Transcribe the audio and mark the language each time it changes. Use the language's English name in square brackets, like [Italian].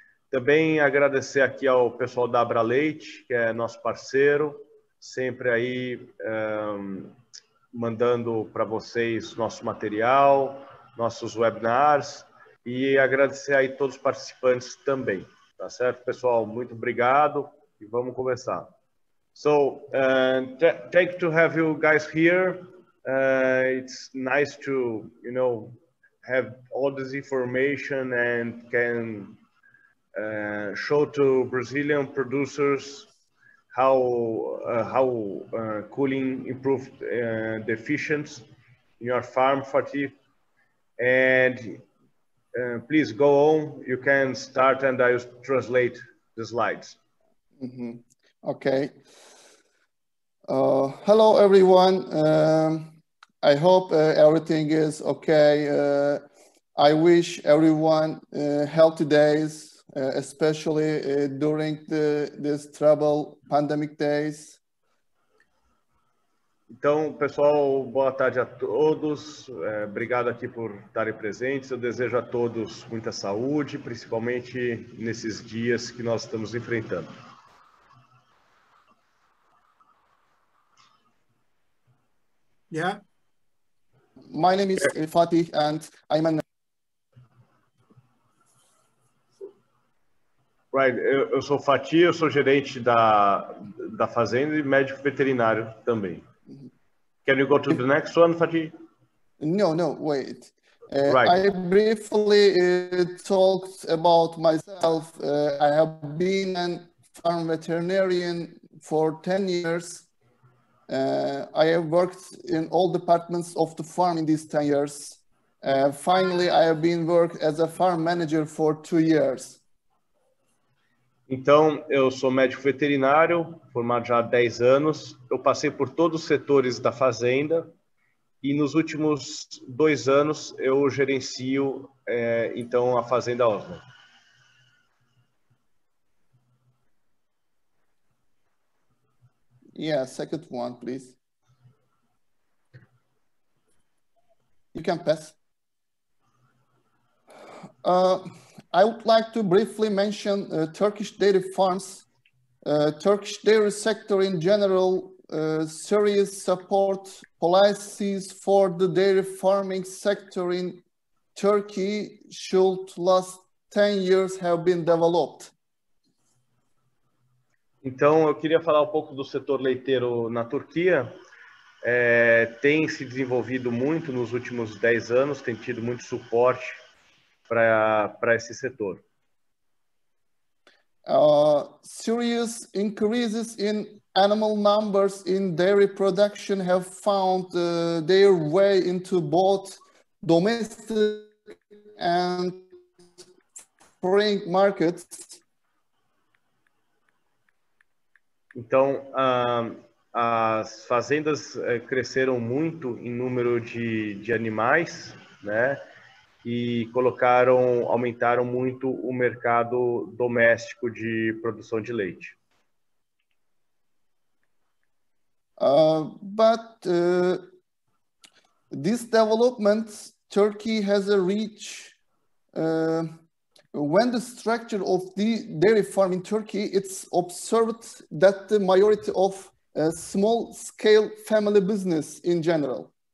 [Portuguese] Também agradecer aqui ao pessoal da Abra Leite, que é nosso parceiro, sempre aí mandando para vocês nosso material, nossos webinars, e agradecer aí todos os participantes também. Tá certo, pessoal? Muito obrigado e vamos conversar. [English] So, thank you to have you guys here. It's nice to, have all this information and can show to Brazilian producers how cooling improved the efficiency in your farm, Fatih. And please go on. You can start, and I will translate the slides. Mm-hmm. Okay. Hello, everyone. I hope everything is okay. I wish everyone healthy days, especially during this trouble pandemic days. [Portuguese] Então, pessoal, boa tarde a todos. Obrigado aqui por estarem presentes. Eu desejo a todos muita saúde, principalmente nesses dias que nós estamos enfrentando. [English] Yeah. My name is Fatih, and I'm an... Right. [Portuguese] Eu sou Fatih, eu sou gerente da fazenda e médico veterinário também. [English] Can you go to the next one, Fatih? No, wait. Right. I briefly talked about myself. I have been a farm veterinarian for 10 years. I have worked in all departments of the farm in these 10 years. Finally, I have been worked as a farm manager for 2 years. [Portuguese] Então, eu sou médico veterinário, formado já há 10 anos. Eu passei por todos os setores da fazenda e nos últimos 2 anos eu gerencio, então, a fazenda Ozlem. [English] Yeah, second one, please. You can pass. I would like to briefly mention Turkish dairy farms. Turkish dairy sector in general, serious support policies for the dairy farming sector in Turkey should last 10 years have been developed. [Portuguese] Então, eu queria falar um pouco do setor leiteiro na Turquia. Tem se desenvolvido muito nos últimos 10 anos, tem tido muito suporte para esse setor. [English] Serious increases in animal numbers in dairy production have found their way into both domestic and foreign markets. [Portuguese] Então, as fazendas cresceram muito em número de animais, né? E aumentaram muito o mercado doméstico de produção de leite. [English] But this development, Turkey has a reach. When the structure of the dairy farm in Turkey, it's observed that the majority of small-scale family business in general.